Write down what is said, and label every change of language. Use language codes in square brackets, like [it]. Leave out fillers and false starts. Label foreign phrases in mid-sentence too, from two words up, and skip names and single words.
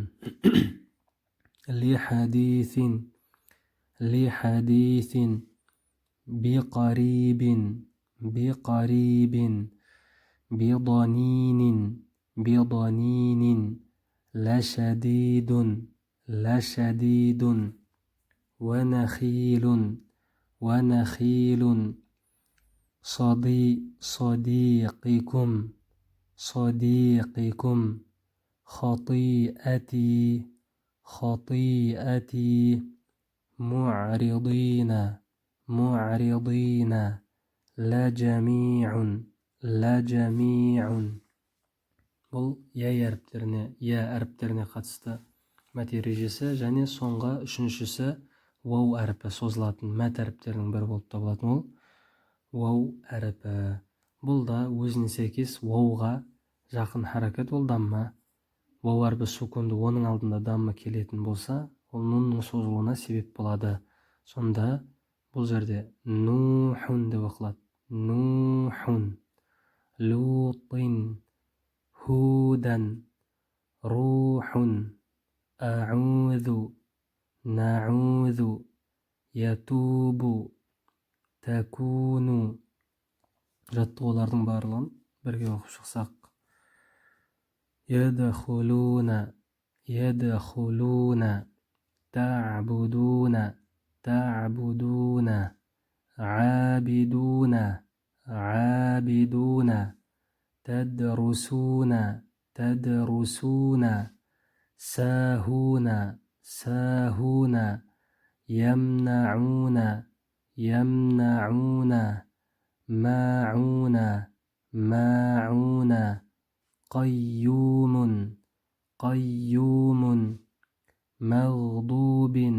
[ar] لحديث بقريب بضنين لشديد ونخيل صديقكم خطيئتي معرضين لجميع. [kk] Бұл я әріптеріне қатысты мәт ережесі. Және соңғы үшіншісі вау әріпі созылатын мәт әріптерінің бірі болып табылатын ол вау әріпі. Бұл да өзіне сәйкес вауға жақын харекет, ол дамма. Вау әріпі сукунды, оның алдында дамма келетін болса, ол нунның созылуына себеп болады. Сонда бұл жерде нухун деп оқылады. [ar] نوح، لوط, هودا، روح، أعوذ، نعوذ، يتوب، تكون. [kk] Жаттығулардың барлығын бірге оқып шықсақ. [ar] يدخلون، يدخلون، تعبدون، تعبدون, عابدون عابدون تدرسون تدرسون ساهون ساهون يمنعون يمنعون ماعون ماعون قيوم قيوم مغضوب